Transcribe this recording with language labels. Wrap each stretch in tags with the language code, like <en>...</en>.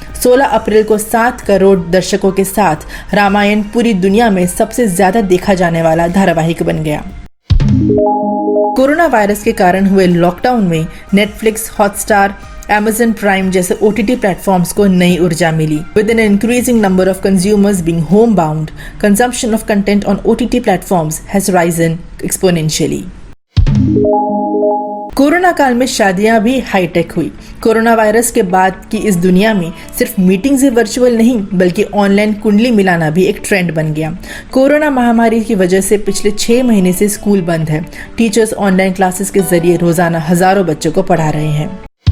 <hi>16 अप्रैल को 7 करोड़ दर्शकों के साथ रामायण पूरी दुनिया में सबसे ज्यादा देखा जाने वाला धारावाहिक बन गया। कोरोना वायरस के कारण हुए लॉकडाउन में नेटफ्लिक्स, हॉटस्टार, Amazon Prime जैसे OTT प्लेटफॉर्म्स को नई ऊर्जा मिली।</hi> <en>With an increasing number of consumers being homebound, consumption of content on OTT platforms has risen exponentially.</en> <hi>Corona काल में शादियां भी हाईटेक हुई। कोरोना वायरस के बाद की इस दुनिया में सिर्फ मीटिंग्स ही वर्चुअल नहीं, बल्कि ऑनलाइन कुंडली मिलाना भी एक ट्रेंड बन गया। कोरोना महामारी की वजह से पिछले 6 महीने से स्कूल बंद है। टीचर्स ऑनलाइन क्लासेस के जरिए रोजाना हजारों बच्चों को पढ़ा रहे हैं।</hi>